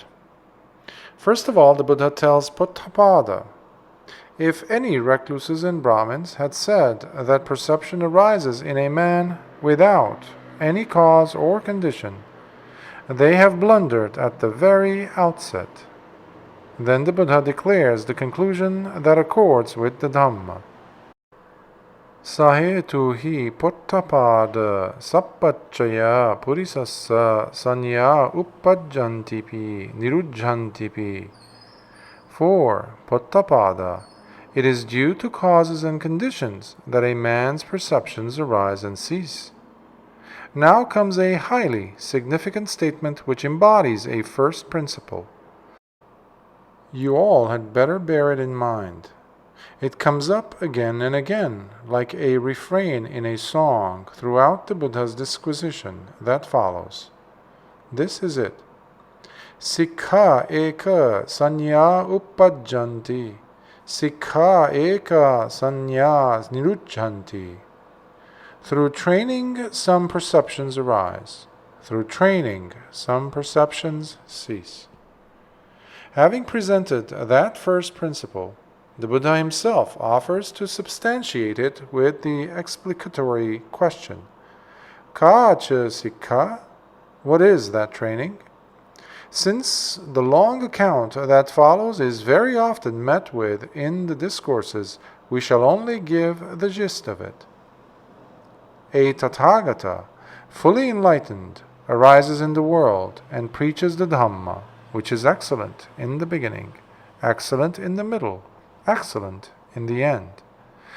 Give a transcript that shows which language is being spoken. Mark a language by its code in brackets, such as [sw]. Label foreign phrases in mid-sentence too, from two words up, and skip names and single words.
[en] First of all, the Buddha tells Puttapada, if any recluses and Brahmins had said that perception arises in a man without any cause or condition, they have blundered at the very outset. Then the Buddha declares the conclusion that accords with the Dhamma. [pi] Sahetu hi Puttapada sappacchaya purisassa sanya uppajjantipi nirujjantipi. [en] For Puttapada, it is due to causes and conditions that a man's perceptions arise and cease. Now comes a highly significant statement which embodies a first principle. You all had better bear it in mind. It comes up again and again, like a refrain in a song, throughout the Buddha's disquisition that follows. This is it. [pi] Sikha eka sanya uppajjanti, sikha eka sanya nirujjanti. [en] Through training, some perceptions arise. Through training, some perceptions cease. Having presented that first principle, the Buddha himself offers to substantiate it with the explicatory question, [pi] Ka cha sikha? [en] What is that training? Since the long account that follows is very often met with in the discourses, we shall only give the gist of it. A Tathagata, fully enlightened, arises in the world and preaches the Dhamma, which is excellent in the beginning, excellent in the middle, excellent in the end.